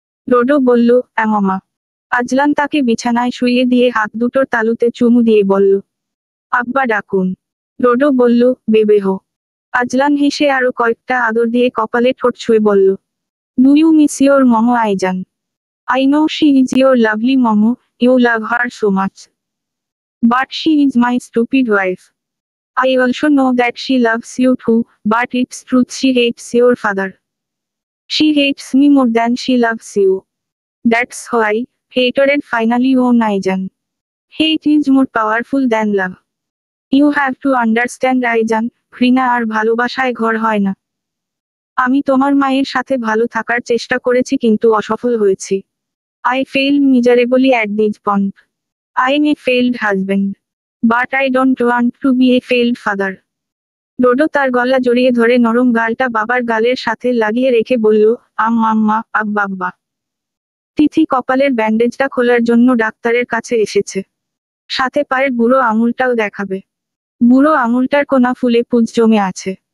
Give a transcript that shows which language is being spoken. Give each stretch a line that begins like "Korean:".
Bangla: ডোডো বলল, মামা। আজলান তাকে বিছানায় শুইয়ে দিয়ে হাত দুটোর তালুতে চুমু দিয়ে বলল, আব্বা ডাকুন। ডোডো বলল, বেবে হো। আজলান হেসে আরো কয়েকটা আদর দিয়ে কপালে ঠোঁট ছুঁয়ে বলল,
English: Do you miss your momo Aijan? I know she is your lovely momo, you love her so much. But she is my stupid wife. I also know that she loves you too, but it's truth she hates your father. She hates me more than she loves you. That's why, hatred finally won Aijan. Hate is more powerful than love. You have to understand Aijan,
Bangla: ঘৃণা আর ভালোবাসায় ঘর হয় না। আমি তোমার মায়ের সাথে ভালো থাকার চেষ্টা করেছি কিন্তু অসফল হয়েছি।
English: I failed miserably at this point. I'm a failed husband. But I don't want to be a failed father.
Bangla: Dodo তার গলা জড়িয়ে ধরে নরম গালটা বাবার গালের সাথে লাগিয়ে রেখে বলল, আম্মা আব্বা। তিথি কপালের ব্যান্ডেজটা খোলার জন্য ডাক্তারের কাছে এসেছে। সাথে পায়ের বুড়ো আঙুলটাও দেখাবে। বুড়ো আঙুলটার কোনা ফুলে পুঁজ জমে আছে।